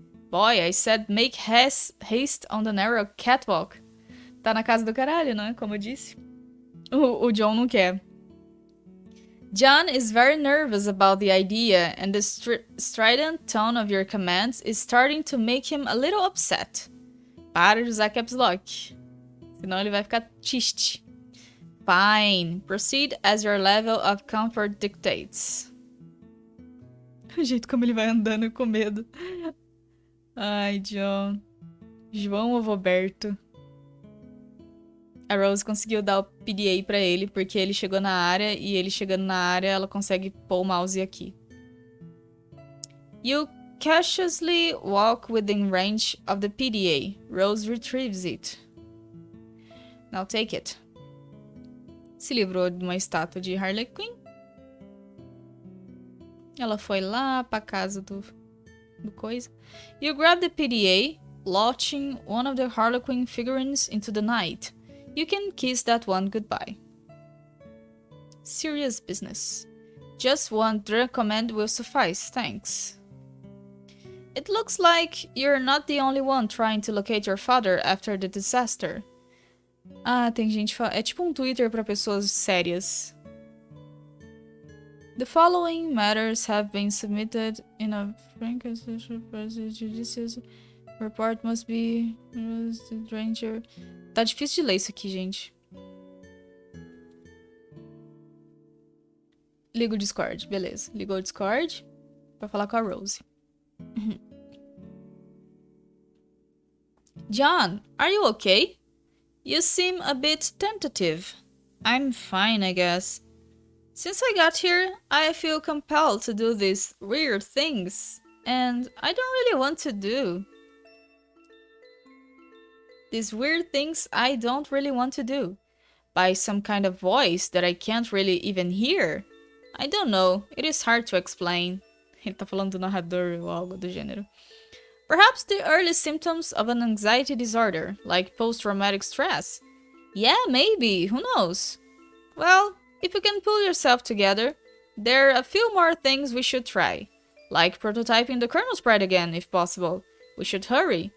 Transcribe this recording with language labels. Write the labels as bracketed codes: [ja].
[en] Boy, I said make haste on the narrow catwalk. [pt] Tá na casa do caralho, né? Como eu disse. O John não quer. [en] John is very nervous about the idea, and the strident tone of your commands is starting to make him a little upset. [pt] Para de usar caps lock. Senão ele vai ficar triste. [en] Fine. Proceed as your level of comfort dictates. [pt] O jeito como ele vai andando com medo. Ai, John. João ou Roberto? A Rose conseguiu dar o PDA pra ele, porque ele chegou na área, e ele chegando na área, ela consegue pôr o mouse aqui. [en] You cautiously walk within range of the PDA. Rose retrieves it. Now take it. [pt] Se livrou de uma estátua de Harley Quinn. Ela foi lá pra casa do coisa. [en] You grab the PDA, launching one of the Harley Quinn figurines into the night. You can kiss that one goodbye. Serious business. Just one direct command will suffice, thanks. It looks like you're not the only one trying to locate your father after the disaster. [pt] Ah, tem gente falando. É tipo um Twitter para pessoas sérias. [en] The following matters have been submitted in a frank judicial report must be stranger. [pt] Tá difícil de ler isso aqui, gente. Liga o Discord, beleza. Ligou o Discord pra falar com a Rose. [en] John, are you okay? You seem a bit tentative. I'm fine, I guess. Since I got here, I feel compelled to do these weird things, and I don't really want to do. These weird things I don't really want to do. By some kind of voice that I can't really even hear. I don't know, it is hard to explain. [pt] Ele tá falando do narrador ou algo do gênero. [en] Perhaps the early symptoms of an anxiety disorder, like post-traumatic stress. Yeah, maybe, who knows? Well, if you can pull yourself together, there are a few more things we should try. Like prototyping the kernel spread again, if possible. We should hurry.